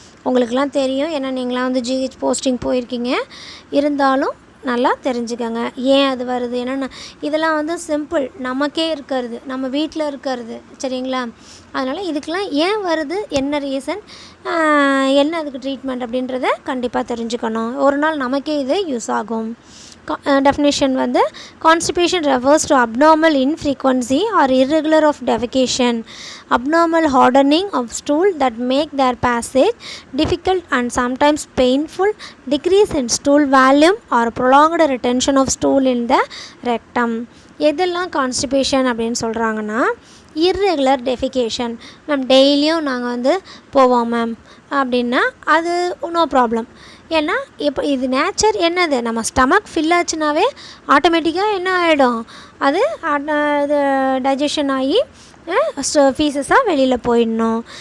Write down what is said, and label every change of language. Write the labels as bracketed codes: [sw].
[ta] உங்களுக்கெல்லாம் தெரியும், ஏன்னா நீங்களாம் வந்து ஜிஹெச் போஸ்டிங் போயிருக்கீங்க, இருந்தாலும் நல்லா தெரிஞ்சுக்கோங்க ஏன் அது வருது. ஏன்னா இதெல்லாம் வந்து சிம்பிள், நமக்கே இருக்கிறது, நம்ம வீட்டில் இருக்கிறது, சரிங்களா? அதனால் இதுக்கெலாம் ஏன் வருது, என்ன ரீசன், என்ன அதுக்கு ட்ரீட்மெண்ட் அப்படின்றத கண்டிப்பாக தெரிஞ்சுக்கணும். ஒரு நாள் நமக்கே இது யூஸ் ஆகும். [en] Definition வந்து constipation refers to abnormal infrequency or irregular of defecation, abnormal hardening of stool that make their passage difficult and sometimes painful, decrease in stool volume or prolonged retention of stool in the rectum. [ta] எதெல்லாம் constipation அப்படின்னு சொல்கிறாங்கன்னா, irregular defecation. Ma'am டெய்லியும் நாங்கள் வந்து போவோம் ma'am அப்படின்னா அது no problem. ஏன்னா இப்போ இது நேச்சர், என்னது, நம்ம ஸ்டமக் ஃபில் ஆச்சுனாவே ஆட்டோமேட்டிக்காக என்ன ஆகிடும், அது இது டைஜஷன் ஆகி ஃபீஸஸாக வெளியில் போயிடணும்.